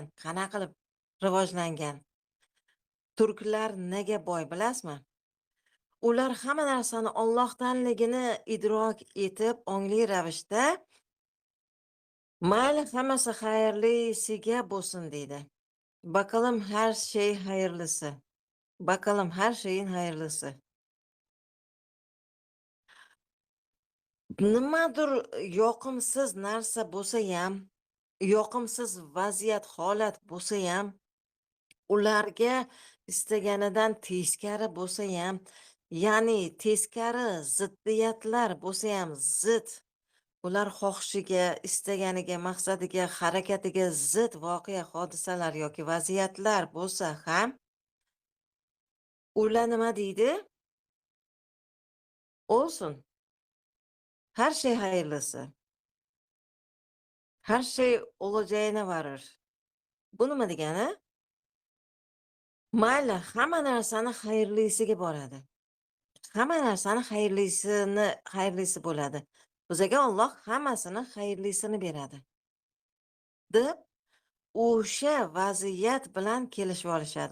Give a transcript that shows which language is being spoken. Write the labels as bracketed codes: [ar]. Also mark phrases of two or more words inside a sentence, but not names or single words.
[uz] Qanaqa qilib rivojlangan? Turklar nega boy, bilasizmi? Ular hamma narsani Allohdanligini idrok etib, ongli ravishda mayli hammasi xayrlisiga bo'lsin deydi. [tr] Bakalım her şey hayırlısı. Bakalım her şeyin hayırlısı. [uz] Nimadir yoqimsiz narsa bo'lsa ham, yoqimsiz vaziyat, holat bo'lsa ham, ularga istaganidan teskari bo'lsa ham, ya'ni teskari ziddiyatlar bo'lsa ham zid, ular xohishiga, istaganiga, maqsadiga, harakatiga zid voqea, hodisalar yoki vaziyatlar bo'lsa ham, ular nima deydi? [tr] Olsun. Her şey hayırlısı. Her şey olacağına varır. [uz] Bu nima degani? Mayli, hamma narsani xayrlisiga boradi. Hamma narsani xayrlisi bo'ladi. Bizga Alloh hammasini xayrlisini beradi. Deb o'sha vaziyat bilan kelishib olishadi.